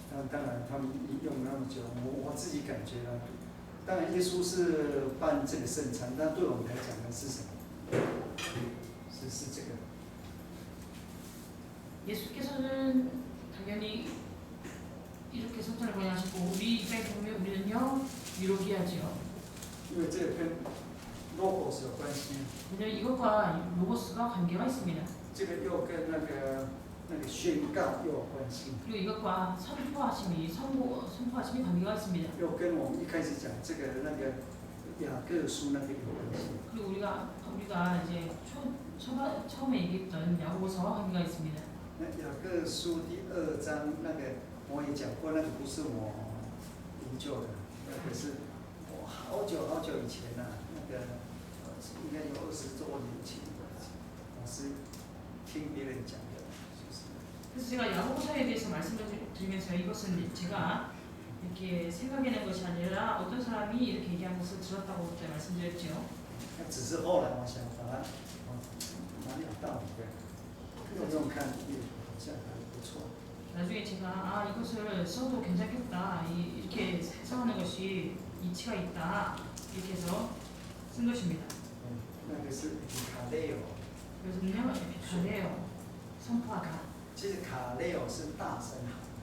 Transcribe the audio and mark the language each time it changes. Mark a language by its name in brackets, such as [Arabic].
[Chinese] 当然，他们用那么久，我自己感觉呢，当然耶稣是办这个圣餐，但对我们来讲呢是什么？是这个。 [Korean] 예수께서는 당연히 이렇게 성찬을 권하시고 우리 입장에 보면 우리는요 유로기아지요. [Chinese] 因为这个跟logos 有关系， [Korean] 왜냐면 이것과 로고스가 관계가 있습니다. [Chinese] 这个又跟那个宣告又有关系， [Korean] 그리고 이것과 선포하심이 관계가 있습니다. [Chinese] 又跟我们一开始讲这个那个雅各书那个有关系。 [Korean] 그리고 우리가 이제 처음에 얘기했던 야고보서와 관계가 있습니다. [Chinese] 那雅各书第2章那个我也讲过，那个不是我研究的，那个是我好久好久以前呐、那个应该有20多年前，我是听别人讲的，就是 [Korean] 그래서 제가 야고보서에 대해서 말씀을 드리면서 이것은 제가 이렇게 생각해낸 것이 아니라 어떤 사람이 이렇게 얘기한 것을 들었다고 그때 말씀드렸죠. [Chinese] 那只是后来我想把它蛮有道理的，用用看也好像还不错。 [Korean] 나중에 제가 이것을 써도 괜찮겠다 이렇게 해석하는 것이 이치가 있다 이렇게 해서 쓴 것입니다. [Chinese] 那个是卡雷欧， [Korean] 그래서는요 에피카레오 선포하다. [Chinese] 其实卡雷欧是大声喊，